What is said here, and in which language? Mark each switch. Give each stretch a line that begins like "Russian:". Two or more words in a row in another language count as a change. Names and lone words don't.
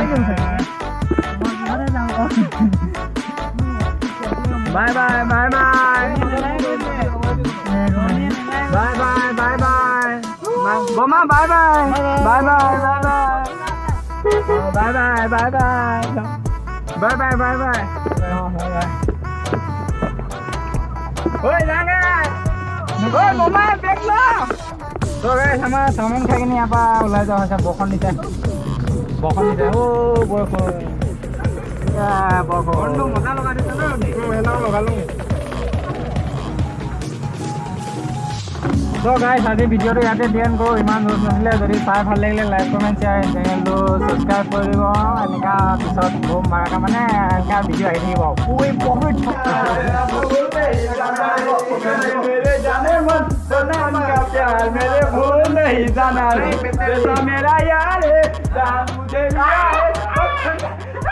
English: Bye bye bye bye. Bye bye bye bye. Boma bye bye. Bye bye bye bye. Bye bye bye bye. Bye bye bye bye.
Assamese: Oi jangan. Oi mama back lo.
English: So guys,
Assamese: আমাৰ চাওমিন খাই কিনে ইয়াৰ পৰা ওলাই যোৱা হৈছে বৰষুণ দিছে বৰষুণ মজা লগাই দিছে লগালোঁ
English: so guys
Assamese: আজি ভিডিঅ'টো ইয়াতে ডিএণ্ড কৰোঁ ইমান দূৰ নাছিলে যদি চাই ভাল লাগিলে
English: like comment share
Assamese: চেনেলটো ছাবস্ক্ৰাইব কৰি দিব এনেকুৱা পিছত বহুত মাৰাকা মানে এনেকুৱা ভিডিঅ' আহি থাকিব
Hindi: मेरे भूल नहीं जाना मेरा यार